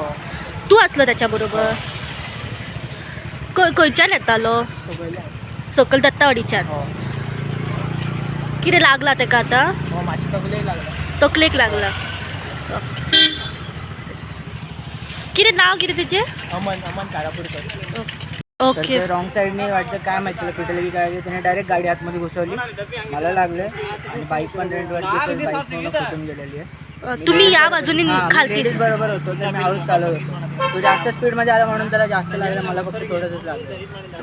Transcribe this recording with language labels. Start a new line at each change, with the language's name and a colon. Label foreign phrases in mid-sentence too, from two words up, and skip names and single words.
Konkani: तू असलो त्याच्या बरोबर? खंयच्यान येतालो? सकल दत्तावाडीच्यान. हो. कितें लागला तेका आतां? हो मातशी तकलेक लागला. तकलेक लागला. कितें नाव कितें तेजें? अमन कारापूरकर. ओके.
English: wrong sideने
Marathi: वाटतं काय माहिती तुला पिटलं की काय त्याने डायरेक्ट गाडी आतमध्ये घुसवली. मला लागले आणि बाईक पण रेंटवरती बाईक पूर्ण फुटून गेलेली आहे. तुम्ही या बाजूने खालती लेडीज बरोबर होतो तर मी हळूच चालवत होतो. तो जास्त स्पीडमध्ये आला म्हणून त्याला जास्त लागलं, मला फक्त थोडंसंच लागलं.